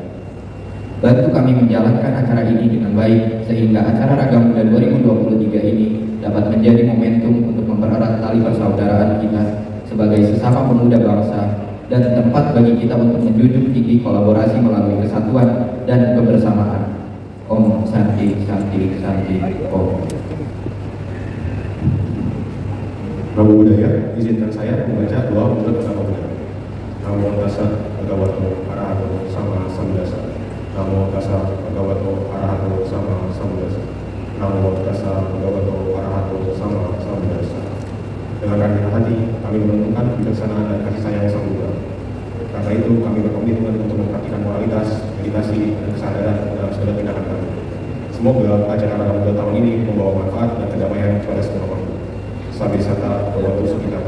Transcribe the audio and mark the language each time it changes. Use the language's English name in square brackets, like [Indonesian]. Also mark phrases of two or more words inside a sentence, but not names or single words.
[Indonesian] Bantu kami menjalankan acara ini dengan baik, sehingga acara Ragam Muda 2023 ini dapat menjadi momentum untuk mempererat tali persaudaraan kita sebagai sesama pemuda bangsa, dan tempat bagi kita untuk menjunjung tinggi kolaborasi melalui kesatuan dan kebersamaan. [Sanskrit] Om Santi Santi Santi. Om. [Pali] Namo Buddhaya, [Indonesian] izinkan saya membaca doa menurut agama Buddha. [Pali] Namo Tassa Bhagavato Arahato Sama Samudasa. Namo Tassa Bhagavato Arahato Sama Samudasa. [Indonesian] Dengan rendah hati, kami menentukan kebijaksanaan dan kasih sayang Sang Buddha. Karena itu, kami berkomitmen untuk memperhatikan moralitas, meditasi, dan kesadaran dalam segala tindakan kami. Semoga acara Raga Buddha tahun ini membawa manfaat dan kedamaian kepada semua makhluk. [Pali] Sabi Sata Bhagavato Sukitata.